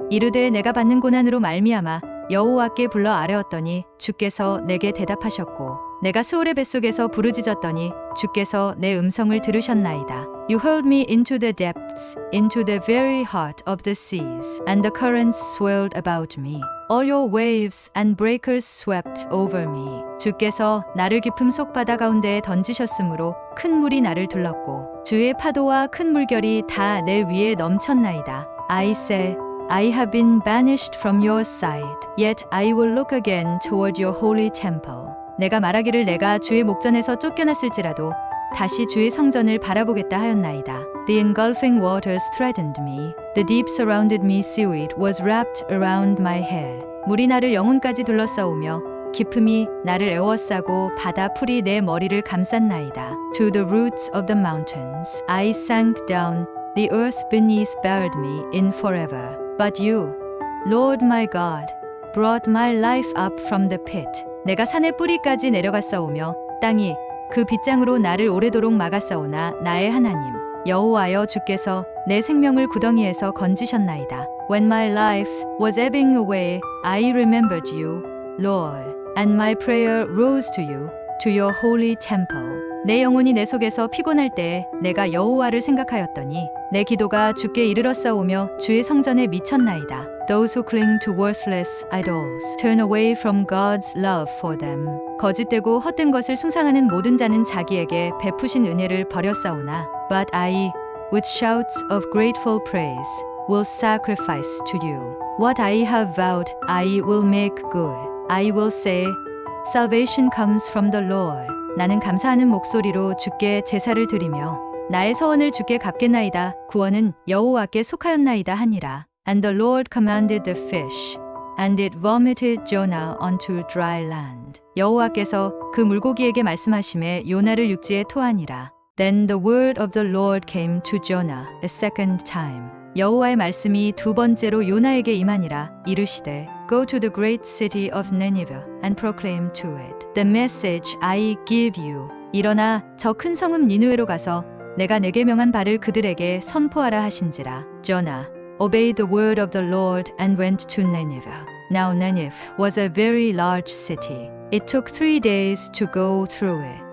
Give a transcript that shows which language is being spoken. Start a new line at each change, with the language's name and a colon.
Korean: 이르되 내가 받는 고난으로 말미암아 여호와께 불러 아뢰었더니 주께서 내게 대답하셨고 내가 스올의 뱃속에서 부르짖었더니 주께서 내 음성을 들으셨나이다.
English: You hurled me into the depths, into the very heart of the seas, and the currents swirled about me. All your waves and breakers swept over me.
Korean: 주께서 나를 깊음 속 바다 가운데에 던지셨으므로 큰 물이 나를 둘렀고 주의 파도와 큰 물결이 다 내 위에 넘쳤나이다.
English: I say, I have been banished from your sight, yet I will look again toward your holy temple.
Korean: 내가 말하기를 내가 주의 목전에서 쫓겨났을지라도 다시 주의 성전을 바라보겠다 하였나이다.
English: The engulfing waters threatened me. The deep surrounded me. Seaweed was wrapped around my head.
Korean: 물이 나를 영혼까지 둘러싸우며 깊음이 나를 에워싸고 바다 풀이 내 머리를 감쌌나이다.
English: To the roots of the mountains I sank down. The earth beneath buried me in forever. But you, Lord my God, brought my life up from the pit.
Korean: 내가 산의 뿌리까지 내려갔사오며 땅이 그 빗장으로 나를 오래도록 막았사오나 나의 하나님 여호와여 주께서 내 생명을 구덩이에서 건지셨나이다.
English: When my life was ebbing away, I remembered you, Lord, and my prayer rose to you, to your holy temple.
Korean: 내 영혼이 내 속에서 피곤할 때에 내가 여호와를 생각하였더니 내 기도가 주께 이르렀사오며 주의 성전에 미쳤나이다.
English: Those who cling to worthless idols turn away from God's love for them.
Korean: 거짓되고 헛된 것을 숭상하는 모든 자는 자기에게 베푸신 은혜를 버렸사오나
English: But I, with shouts of grateful praise, will sacrifice to you. What I have vowed, I will make good. I will say, Salvation comes from the Lord.
Korean: 나는 감사하는 목소리로 주께 제사를 드리며 나의 서원을 주께 갚겠나이다. 구원은 여호와께 속하였나이다 하니라.
English: And the Lord commanded the fish, and it vomited Jonah onto dry land.
Korean: 여호와께서 그 물고기에게 말씀하심에 요나를 육지에 토하니라.
English: Then the word of the Lord came to Jonah a second time.
Korean: 여호와의 말씀이 두 번째로 요나에게 임하니라. 이르시되
English: Go to the great city of Nineveh and proclaim to it the message I give you.
Korean: 일어나 저 큰 성읍 니느웨로 가서 내가 내게 명한 바를 그들에게 선포하라 하신지라.
English: Jonah obeyed the word of the Lord and went to Nineveh. Now Nineveh was a very large city. It took 3 days to go through it.